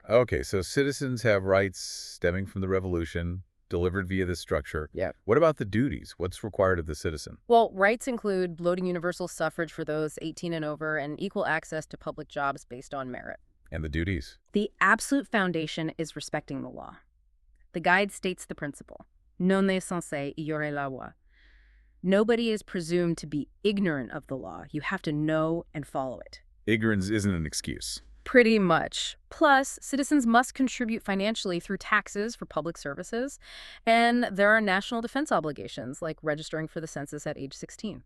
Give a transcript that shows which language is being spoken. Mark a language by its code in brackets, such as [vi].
[en] Okay, so citizens have rights stemming from the revolution, delivered via this structure. Yeah. What about the duties? What's required of the citizen? Well, rights include voting universal suffrage for those 18 and over and equal access to public jobs based on merit. And the duties? The absolute foundation is respecting the law. The guide states the principle. [fr] Non est censé ignorer la loi. [en] Nobody is presumed to be ignorant of the law. You have to know and follow it. Ignorance isn't an excuse. Pretty much. Plus, citizens must contribute financially through taxes for public services, and there are national defense obligations, like registering for the census at age 16.